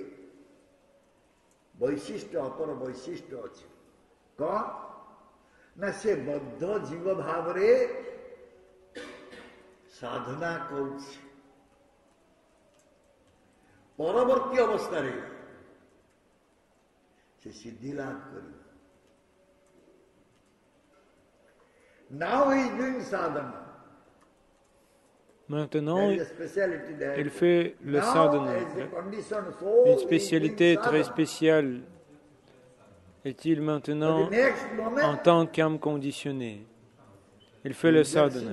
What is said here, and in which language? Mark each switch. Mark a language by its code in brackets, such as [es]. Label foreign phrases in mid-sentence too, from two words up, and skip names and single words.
[or] ବୈଶିଷ୍ଟ୍ୟ ଅପର ବୈଶିଷ୍ଟ୍ୟ ଅଛି କଣ ନା ସେ ବଦ୍ଧ ଜୀବ ଭାବରେ ସାଧନା କରୁଛି ପରବର୍ତ୍ତୀ ଅବସ୍ଥାରେ ସେ ସିଦ୍ଧି ଲାଭ କରିବ [en] now he is doing sadhana. [fr] Maintenant, il fait le sadhana. Une spécialité très spéciale est-il maintenant en tant qu'âme conditionnée. Il fait le sadhana.